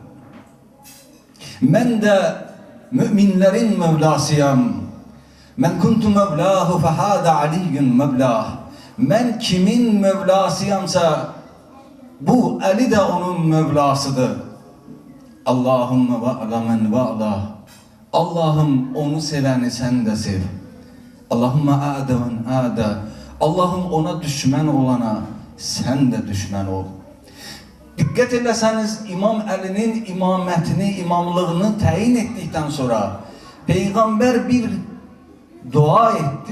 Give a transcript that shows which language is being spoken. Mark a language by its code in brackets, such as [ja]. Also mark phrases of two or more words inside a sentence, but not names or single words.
[az] Mən də müminlərin Mövlasıyam. [ar] من كنت مولاه فهذا علي مولاه. [az] Mən kimin Mövlasıyamsa, bu Əli də onun Mövlasıdır. [ar] اللهم وال من والاه. [tr] Allah'ım onu seveni sen de sev. [ar] اللهم عاد من عاداه. [tr] Allah'ım ona düşman olana sen de düşman ol. Dikkat ederseniz İmam Əli'nin imamətini, imamlığını təyin ettikten sonra Peygamber bir dua etti.